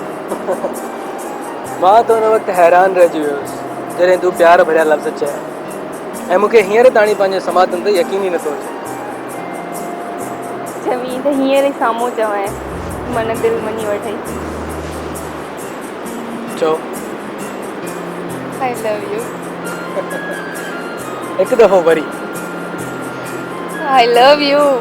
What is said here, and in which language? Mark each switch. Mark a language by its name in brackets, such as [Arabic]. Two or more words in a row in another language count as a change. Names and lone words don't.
[Sindhi] मां त हुन वक़्तु हैरान रहिजी वियुसि जॾहिं तूं प्यार भरिया लफ़्ज़ चया ऐं मूंखे हींअर ताणी पंहिंजे समातनि ते यकीन ई नथो अचे। चवीं त हींअर ई साम्हूं चवां, मन दिलि मञी वठई। चओ। [English] I love you. [Sindhi] हिकु दफ़ो वरी। [English] I love you.